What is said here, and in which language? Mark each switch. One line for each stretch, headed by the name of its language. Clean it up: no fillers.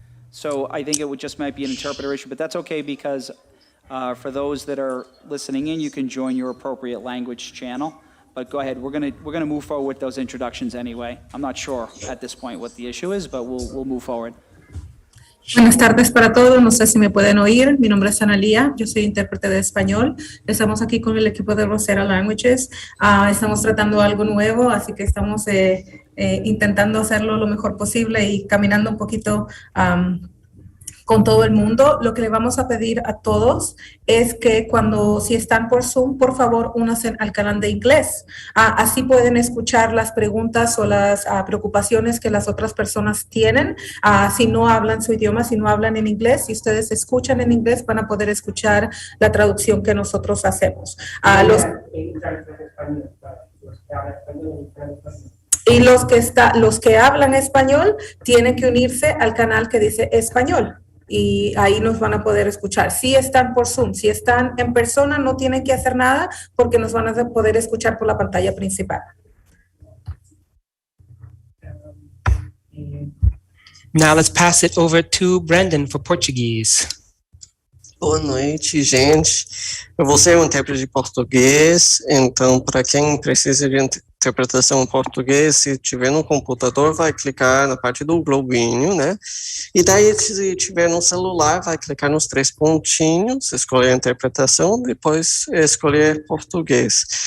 English: So I think it would just might be an interpreter issue, but that's okay because for those that are listening in, you can join your appropriate language channel. But go ahead, we're gonna move forward with those introductions anyway. I'm not sure at this point what the issue is, but we'll move forward.
Spanish: Buenas tardes para todos, no sé si me pueden oír. Mi nombre es Analia, yo soy intérprete de español. Estamos aquí con el equipo de Rosetta Languages. Estamos tratando algo nuevo, así que estamos intentando hacerlo lo mejor posible y caminando un poquito con todo el mundo. Lo que le vamos a pedir a todos es que si están por Zoom, por favor, únanse al canal de inglés. Así pueden escuchar las preguntas o las preocupaciones que las otras personas tienen. Si no hablan su idioma, si no hablan en inglés, si ustedes escuchan en inglés, van a poder escuchar la traducción que nosotros hacemos. Y los que hablan español tienen que unirse al canal que dice español. Y ahí nos van a poder escuchar. Si están por Zoom, si están en persona, no tienen que hacer nada porque nos van a poder escuchar por la pantalla principal.
English: Now let's pass it over to Brandon for Portuguese.
Portuguese: Boa noite, gente. Eu vou ser um intérprete de português, então para quem precisa de interpretação em português, se tiver no computador, vai clicar na parte do globinho, né? E daí, se tiver no celular, vai clicar nos 3 pontinhos, escolher a interpretação, depois escolher português.